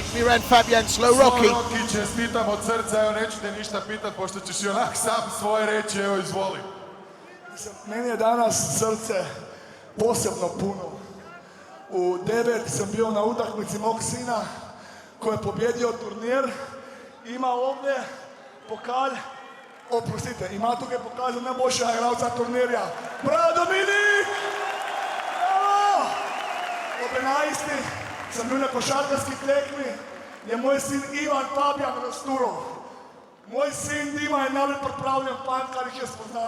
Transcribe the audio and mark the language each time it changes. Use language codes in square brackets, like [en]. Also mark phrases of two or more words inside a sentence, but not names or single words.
[hr] Miran Fabjan, Slow Rocky. Čestitam od srca, evo neću te ništa pitat, pošto ćeš i onak sam svoje reći, evo izvoli. Meni je danas srce posebno puno. U 9 sam bio na utakmici mog sina koji je pobjedio turnir. Ima ovdje pokal, oprostite, [sl] ima tukaj pokal za najboljšega igralca turnirja. Bravo, Dominik! Bravo! Ob 11. sem bil na košarkarski tekmi, je moj sin Miran Fabjan razturil. Moj sin Dima je najbolj pripravljen fant, kar jih jaz poznam.